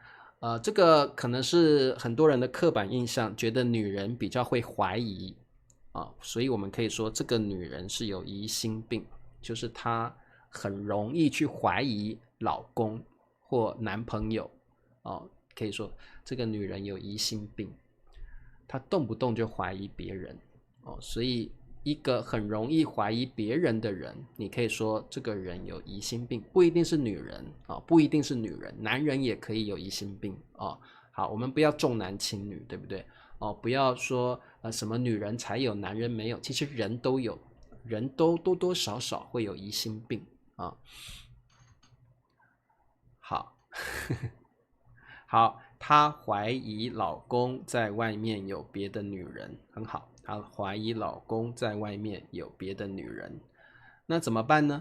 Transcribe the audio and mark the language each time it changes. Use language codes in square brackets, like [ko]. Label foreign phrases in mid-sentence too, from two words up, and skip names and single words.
[zh] 這個可能是很多人的刻板印象，覺得女人比較會懷疑所以我們可以說這個女人是有疑心病，就是她很容易去懷疑老公或男朋友可以說這個女人有疑心病，她動不動就懷疑別人所以一個很容易懷疑別人的人，你可以說這個人有疑心病，不一定是女人不一定是女人，男人也可以有疑心病好，我們不要重男輕女，对不对不要說什麼女人才有，男人沒有，其實人都有，人都多多少少會有疑心病好好，她懷疑老公在外面有別的女人，很好，她懷疑老公在外面有別的女人，那怎麼辦呢？